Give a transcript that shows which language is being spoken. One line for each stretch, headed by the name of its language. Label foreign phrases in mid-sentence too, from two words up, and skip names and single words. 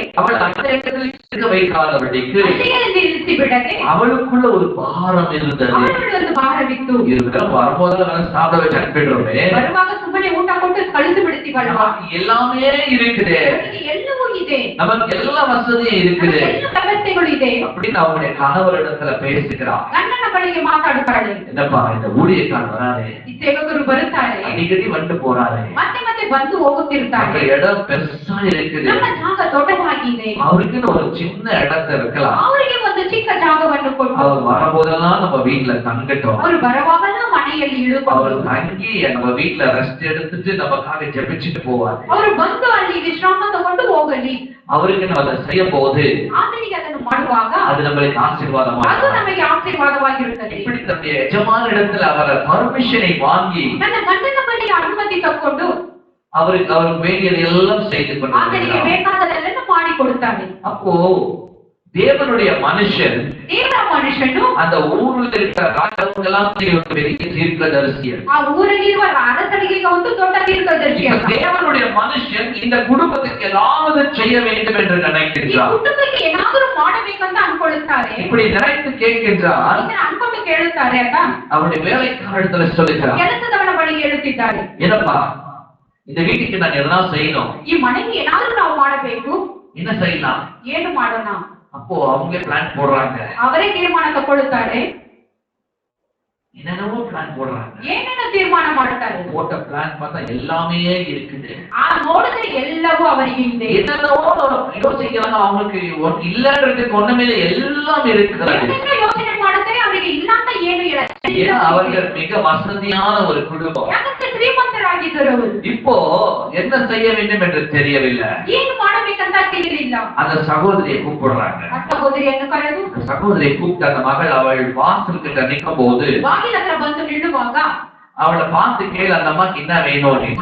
Tamil: அவள் அந்த இடத்தில் இருக்க வைக்காதவளுக்கு
Kannada: ಅಲ್ಲಿಯೇ ನಿಲ್ಲಿಸಿ ಬಿಡದೆ
Tamil: அவளுக்குள்ள ஒரு பாரம் இருந்தது.
Kannada: ಅವರಲ್ಲಿ ಒಂದು ಭಾರವಿತ್ತು.
Tamil: இருக்கிற வரும்போது அவன் சாப்பிட வச்சு அனுப்பிடுறோமே,
Kannada: ಬರುವಾಗ ಸುಮ್ಮನೆ ಊಟ ಕೊಟ್ಟು ಕಳಿಸಿ ಬಿಡ್ತೀವಲ್ವಾ?
Tamil: எல்லாமே இருக்குது,
Kannada: ಅವರಿಗೆ ಎಲ್ಲವೂ ಇದೆ,
Tamil: நமக்கு எல்லா வசதியும் இருக்குது
Kannada: ಎಲ್ಲ ವ್ಯವಸ್ಥೆಗಳು ಇದೆ
Tamil: அப்படின்னு அவங்களுடைய கணவரிடத்துல பேசுகிறான்.
Kannada: ಗಂಡನ ಬಳಿಗೆ ಮಾತಾಡುತ್ತಾಳೆ.
Tamil: என்னப்பா இந்த ஊழியக்காரர் வராரு,
Kannada: ಈ ಸೇವಕರು ಬರುತ್ತಾರೆ,
Tamil: அடிக்கடி வந்து போறாரு,
Kannada: ಮತ್ತೆ ಮತ್ತೆ ಬಂದು ಹೋಗುತ್ತಿರ್ತಾರೆ.
Tamil: அந்த இடம் பெருசா இருக்குது,
Kannada: ನಮ್ಮ ಜಾಗ ದೊಡ್ಡದಾಗಿದೆ,
Tamil: அவருக்குன்னு ஒரு சின்ன இடத்துல இருக்கலாம்,
Kannada: ಅವರಿಗೆ ಒಂದು ಚಿಕ್ಕ ಜಾಗವನ್ನು ಕೊಟ್ಟು
Tamil: அவர் வரும்போதெல்லாம் நம்ம வீட்டுல தங்கட்டும்,
Kannada: ಅವರು ಬರುವಾಗಲೂ ಮನೆಯಲ್ಲಿ
Tamil: அவர்
Kannada: ಇಳುಕೊಂಡು
Tamil: தங்கி நம்ம வீட்டுல ரெஸ்ட் எடுத்துட்டு நமக்காக ஜெபிச்சுட்டு போவாரு.
Kannada: ಅವರು ಬಂದು ಅಲ್ಲಿ ವಿಶ್ರಾಮ ತಗೊಂಡು ಹೋಗಲಿ.
Tamil: அவருக்கு நம்ம அதை செய்ய போது
Kannada: ಆತನಿಗೆ ಅದನ್ನು ಮಾಡುವಾಗ
Tamil: அது நம்மளுக்கு ஆசீர்வாதமா
Kannada: ಅದು ನಮಗೆ ಆಶೀರ್ವಾದವಾಗಿರುತ್ತದೆ.
Tamil: இப்படி தன்னுடைய எஜமான இடத்துல அவரை பர்மிஷனை வாங்கி
Kannada: ನನ್ನ ಗಂಡನ ಬಳಿ ಅನುಮತಿ ತಕ್ಕೊಂಡು
Tamil: அவருக்கு வேண்டியதை எல்லாம் செய்து
Kannada: ಆತನಿಗೆ
Tamil: கொண்டு
Kannada: ಬೇಕಾದದೆಲ್ಲನ್ನು ಮಾಡಿ ಕೊಡುತ್ತಾನೆ.
Tamil: அப்போ தேவனுடைய மனுஷன்
Kannada: ದೇವರ ಮನುಷ್ಯನು
Tamil: அந்த ஊர்ல இருக்கிற ராஜாவுக்கெல்லாம் பெரிய தீர்க்கதரிசியர்.
Kannada: ಆ ಊರಲ್ಲಿರುವ ಅರಸರಿಗೆ ಒಂದು ದೊಡ್ಡ ತೀರ್ಕದರ್ಶಿ.
Tamil: இப்ப தேவனுடைய மனுஷன் இந்த குடும்பத்துக்கு ஏதாவது செய்ய வேண்டும் என்று
Kannada: ಈ
Tamil: நினைக்கின்றார்.
Kannada: ಕುಟುಂಬಕ್ಕೆ ಏನಾದರೂ ಮಾಡಬೇಕಂತ ಅನ್ಕೊಳ್ಳುತ್ತಾರೆ.
Tamil: இப்படி நினைத்து கேட்கின்றார்.
Kannada: ಇದನ್ನ ಅನ್ಕೊಂಡು ಕೇಳುತ್ತಾರೆ ಅಂತ
Tamil: அவருடைய வேலைக்காரத்துல சொல்லுகிறார்,
Kannada: ಕೆಲಸದವನ ಬಳಿಗೆ ಹೇಳುತ್ತಿದ್ದಾರೆ,
Tamil: என்னப்பா இந்த வீட்டுக்கு நான் எதனா செய்யணும்,
Kannada: ಈ ಮನೆಗೆ ಏನಾದರೂ ನಾವು ಮಾಡಬೇಕು,
Tamil: என்ன செய்யலாம்?
Kannada: ಏನು ಮಾಡೋಣ?
Tamil: அப்போ அவங்களே பிளான் போடுறாங்க,
Kannada: ಅವರೇ ತೀರ್ಮಾನ ತಗೊಳ್ಳುತ್ತಾರೆ,
Tamil: என்னென்னவோ பிளான் போடுறாங்க.
Kannada: ಏನೇನೋ ತೀರ್ಮಾನ ಮಾಡುತ್ತಾರೆ.
Tamil: போட்ட பிளான் பார்த்தா எல்லாமே இருக்குது,
Kannada: ಆ ನೋಡಿದ್ರೆ ಎಲ್ಲವೂ ಅವರಿಗೆ ಇದೆ.
Tamil: என்னென்னவோ யோசிக்கிறாங்க, அவங்களுக்கு இல்லன்றதுக்கு ஒண்ணுமே எல்லாம் இருக்கிறது.
Kannada: ಏನೇನೋ ಯೋಚನೆ ಮಾಡುತ್ತಾರೆ, ಅವರಿಗೆ ಇಲ್ಲ ಅಂತ ಏನು ಹೇಳಲ್ಲ.
Tamil: ஏன்னா அவர்கள் மிக வசதியான ஒரு குடும்பம்.
Kannada: ಯಾಕಂದ್ರೆ ಶ್ರೀಮಂತರಾಗಿದ್ದರು ಅವರು.
Tamil: இப்போ என்ன செய்ய வேண்டும் என்று தெரியவில்லை.
Kannada: ಏನು ಮಾಡಬೇಕಂತ ತಿಳಿಯಲಿಲ್ಲ.
Tamil: அந்த சகோதரியை கூப்பிடுறாங்க.
Kannada: ಆ ಸಹೋದರಿಯನ್ನು ಕರೆದು
Tamil: அந்த சகோதரியை கூப்பிட்டு அந்த மகள் அவள் வாசல் கிட்ட நிற்கும் போது
Kannada: ಬಾಗಿಲ ಹತ್ರ ಬಂದು ನಿಲ್ಲುವಾಗ
Tamil: அவளை பார்த்து கேளு அந்த அம்மாக்கு என்ன வேணும் அப்படின்னு.